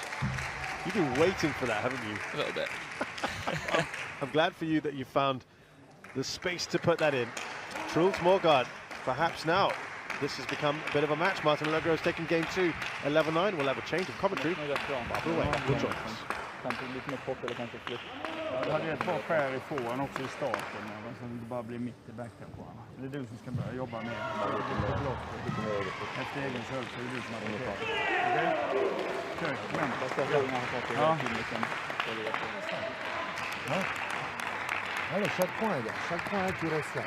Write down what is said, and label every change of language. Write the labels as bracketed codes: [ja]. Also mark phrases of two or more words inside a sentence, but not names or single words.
[en] You've been waiting for that, haven't you? A little bit. I'm glad for you that you found the space to put that in. Truls Moregard, perhaps now this has become a bit of a match. Martin Allegro has taken game 2, 11-9. We'll have a change of commentary. We'll join us. [sv] Kanske lite mer kort eller kanske flytt. Jag hade ett par skär i fåren också i starten, men sen det bara blir mitt i backen på honom. Det är du som ska börja jobba med efter egen serv, så är det du som har det. Okej? Kör, men. Ja. [fr] Allez, chaque point, les gars. Chaque point qui reste là.